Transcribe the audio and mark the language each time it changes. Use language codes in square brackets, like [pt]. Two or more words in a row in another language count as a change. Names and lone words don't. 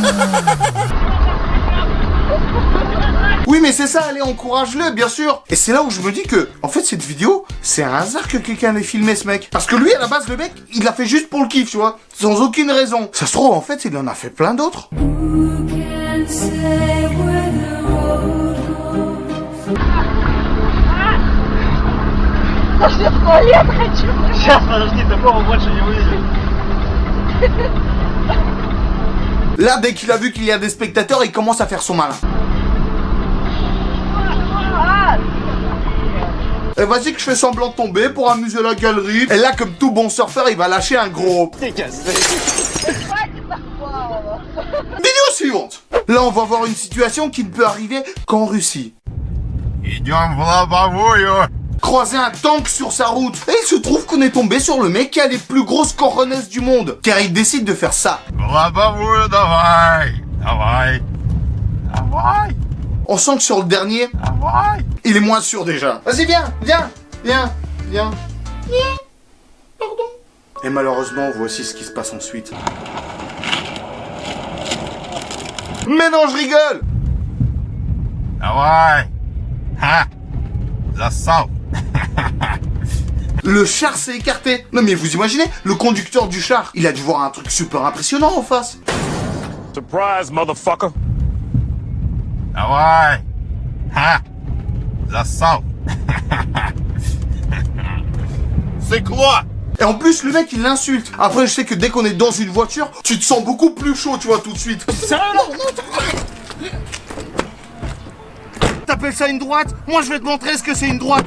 [fr] Oui, mais c'est ça, allez, encourage-le, bien sûr. Et c'est là où je me dis que, en fait, cette vidéo, c'est un hasard que quelqu'un ait filmé ce mec. Parce que lui, à la base, le mec, il l'a fait juste pour le kiff, tu vois, sans aucune raison. Ça se trouve, en fait, il en a fait plein d'autres. [ru] Сейчас, подожди, такого больше не увидел. [fr] Là, dès qu'il a vu qu'il y a des spectateurs, il commence à faire son malin. Et vas-y que je fais semblant de tomber pour amuser la galerie. Et là, comme tout bon surfeur, il va lâcher un gros... Vidéo suivante. Là, on va voir une situation qui ne peut arriver qu'en Russie. [ru] Идем в лобовую. [fr] Croiser un tank sur sa route. Et il se trouve qu'on est tombé sur le mec qui a les plus grosses cojones du monde. Car il décide de faire ça. [ru] В лобовую давай. Давай. Давай. [fr] On sent que sur le dernier, [ru] Давай. [fr] il est moins sûr déjà. Vas-y, viens. Pardon. Et malheureusement, voici ce qui se passe ensuite. Mais non, je rigole. [ru] Давай. Ха. Засал. [fr] Le char s'est écarté. Non mais vous imaginez, le conducteur du char, il a dû voir un truc super impressionnant en face. [en] Surprise, motherfucker. [ru] Давай. Ха. Засал. [fr] C'est quoi? Et en plus, le mec, il l'insulte. Après, je sais que dès qu'on est dans une voiture, tu te sens beaucoup plus chaud, tu vois, tout de suite. T'appelles ça une droite? Moi, je vais te montrer ce que c'est une droite.